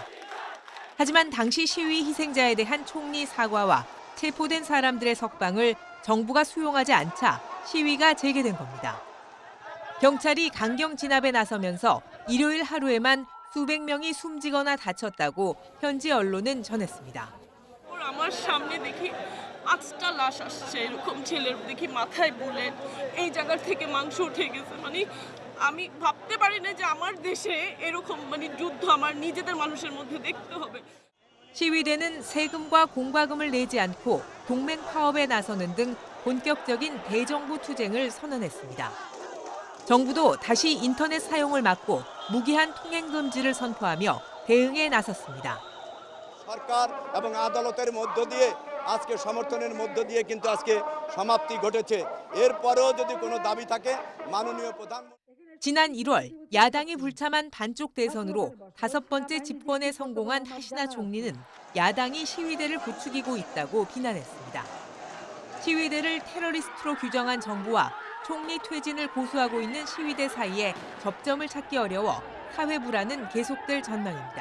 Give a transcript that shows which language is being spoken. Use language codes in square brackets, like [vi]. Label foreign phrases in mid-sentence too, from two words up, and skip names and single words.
[ko] 하지만 당시 시위 희생자에 대한 총리 사과와 체포된 사람들의 석방을 정부가 수용하지 않자 시위가 재개된 겁니다. 경찰이 강경 진압에 나서면서 일요일 하루에만 수백 명이 숨지거나 다쳤다고 현지 언론은 전했습니다. [bn] আমার সামনে দেখি 8টা লাশ আসছে এরকম ছেলের দেখি মাথায় বুলেট এই জায়গা থেকে মাংস উঠে গেছে মানে আমি ভাবতে পারি না যে আমার দেশে এরকম মানে যুদ্ধ আমার নিজেদের মানুষের মধ্যে দেখতে হবে. [ko] 시위대는 세금과 공과금을 내지 않고 동맹 파업에 나서는 등 본격적인 대정부 투쟁을 선언했습니다. 정부도 다시 인터넷 사용을 막고 무기한 통행 금지를 선포하며 대응에 나섰습니다. [bn] সরকার এবং আদালতের মধ্য দিয়ে আজকে সমর্থনের মধ্য দিয়ে কিন্তু আজকে সমাপ্তি ঘটেছে এরপরেও যদি কোনো দাবি থাকে মাননীয় প্রধানমন্ত্রী [ko] 지난 1월 야당이 불참한 반쪽 대선으로 5번째 집권에 성공한 하시나 총리는 야당이 시위대를 부추기고 있다고 비난했습니다. 시위대를 테러리스트로 규정한 정부와 총리 퇴진을 고수하고 있는 시위대 사이에 접점을 찾기 어려워 사회 불안은 계속될 전망입니다.